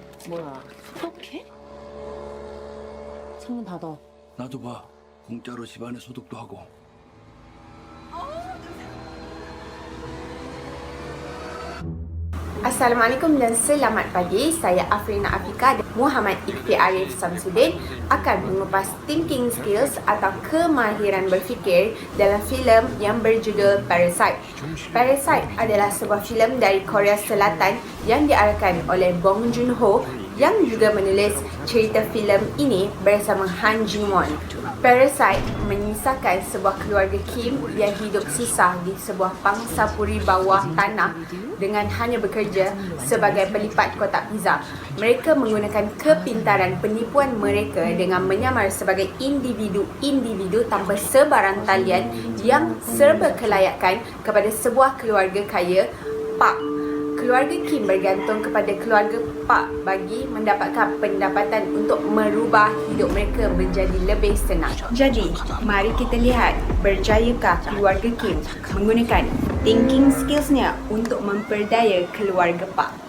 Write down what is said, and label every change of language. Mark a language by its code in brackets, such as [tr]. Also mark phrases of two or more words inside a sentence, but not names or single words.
[ko] 뭐야, 소독해? 창문 닫아. 나도 봐. 공짜로 집안에 소독도 하고. [ms] Assalamualaikum dan selamat pagi. Saya Afrina Afika dan Muhammad Iqti Arif Samsudin akan mengupas [en] thinking skills [ms] atau kemahiran berfikir dalam filem yang berjudul Parasite. Parasite adalah sebuah filem dari Korea Selatan yang diarahkan oleh Bong Joon-ho yang juga menulis cerita filem ini bersama Han Jin-won. Parasite menyisakan sebuah keluarga Kim yang hidup susah di sebuah pangsapuri bawah tanah dengan hanya bekerja sebagai pelipat kotak pizza. Mereka menggunakan kepintaran penipuan mereka dengan menyamar sebagai individu-individu tanpa sebarang talian yang serba kelayakan kepada sebuah keluarga kaya Pak. Keluarga Kim bergantung kepada keluarga Pak bagi mendapatkan pendapatan untuk merubah hidup mereka menjadi lebih senang. Jadi, mari kita lihat berjayakah keluarga Kim menggunakan [en] thinking skillsnya [ms] untuk memperdaya keluarga Pak.